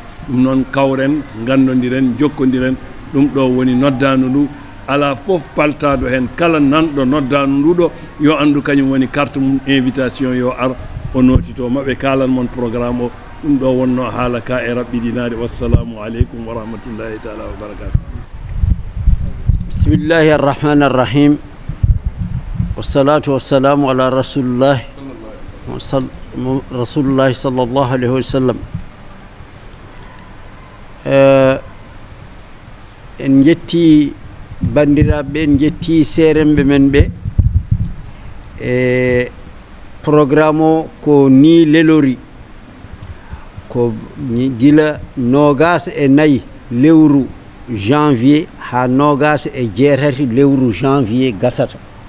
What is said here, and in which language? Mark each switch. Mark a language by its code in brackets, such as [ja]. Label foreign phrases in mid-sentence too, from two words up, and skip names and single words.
[ff] ɗum noon kawren gandodiren jokkodiren. ɗum ɗo woni noddanu ndu ala fof paltado hen. kala nanɗo noddanu nduɗo yo andu kañum woni carte mum invitation yo ar o notito maɓe kalan mon programme o. ɗum ɗo wonno haala ka e raɓɓiɗinade. [ar] والسلام عليكم ورحمة الله تعالى وبركاته. بسم الله الرحمن الرحيم والصلاة والسلام على رسول الله صلى الله عليه وسلم. [ff] en jetti bandiraɓe, en jetti seremɓe men ɓe e programme o ko ni lelori ko gila 24 lewru janvier ha nogas e jeetati lewru janvier gasata